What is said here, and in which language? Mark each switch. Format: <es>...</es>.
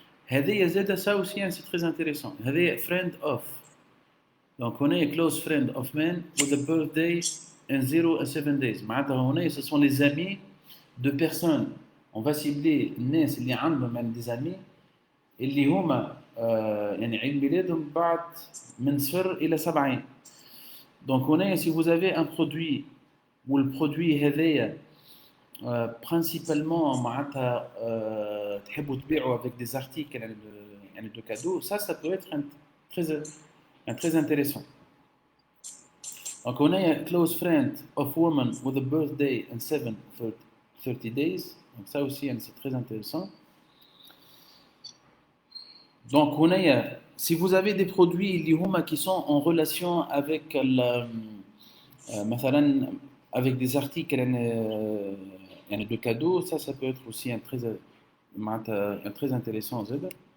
<ar>هذه زاده</ar> <fr>ça aussi c'est très intéressant.</fr> <en>هذه friend of</en> <fr>donc on est</fr> <en>close friend of man with a birthday in 0 and 7 days.</en> <ar>معناتها هنا</ar> <fr>ce sont les amis de personnes. On va cibler</fr> <ar>الناس اللي عندهم يعني</ar> <fr>des amis</fr> <ar>اللي هما يعني عيد ميلادهم بعد من 0 إلى 7.</ar> <fr>Donc هنا si vous avez un produit ou le produit هذايا principalement</fr> <ar>معناتها تحبوا تبيعوا</ar> <fr>avec des articles يعني de cadeaux ça peut être très intéressant. Donc</fr> <en>on a close friend of woman with a birthday in 30 days.</en> <fr>Donc ça aussi hein, c'est très intéressant. Donc on a, si vous avez des produits qui sont en relation avec مثلا avec des articles يعني de cadeaux, ça peut être aussi un très intéressant زاد.</fr>